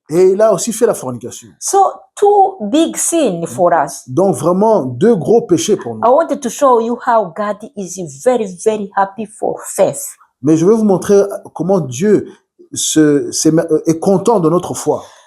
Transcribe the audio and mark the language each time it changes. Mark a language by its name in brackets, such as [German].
[French] Et il a aussi fait la fornication. [English] So two big sins for us. [French] Donc vraiment deux gros péchés pour nous. [English] I wanted to show you how God is very, very happy for faith. [French] Mais je vais vous montrer comment Dieu est content de notre foi.